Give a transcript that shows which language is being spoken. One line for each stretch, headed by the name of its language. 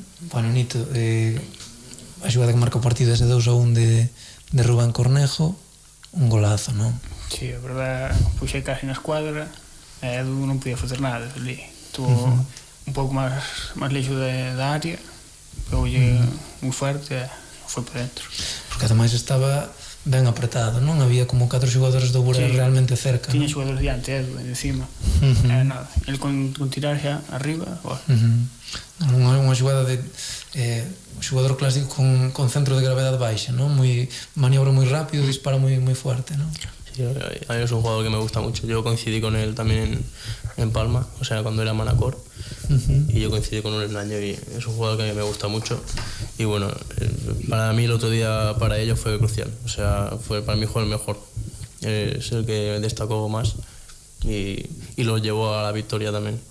Galician: Bueno, Nito, a xugada que marca o partido ese 2-1 de Rubén Cornejo, un golazo, non? Sí, a verdade, puxei casi na escuadra e Edu non podía facer nada ali. Estuvo un pouco máis leixo da área, pegoulle moi fuerte e foi para dentro. Porque ademais estaba ben apretado, non? Había como 4 xogadores do Burela realmente cerca. Tiña non? xogadores diante, encima. Nada, el con tirar xa arriba, bueno. Unha xogada de un xogador clásico con centro de gravedade baixa, non? Maniobra moi rápido, dispara moi fuerte, non?
Spanish: Sí, a mí es un jugador que me gusta mucho. Yo coincidí con él también en Palma, o sea, cuando era Manacor. Y yo coincidí con él un año y es un jugador que a mí me gusta mucho. Y bueno, para mí el otro día para ellos fue crucial. O sea, para mí fue el mejor. Es el que destacó más y los llevó a la victoria también.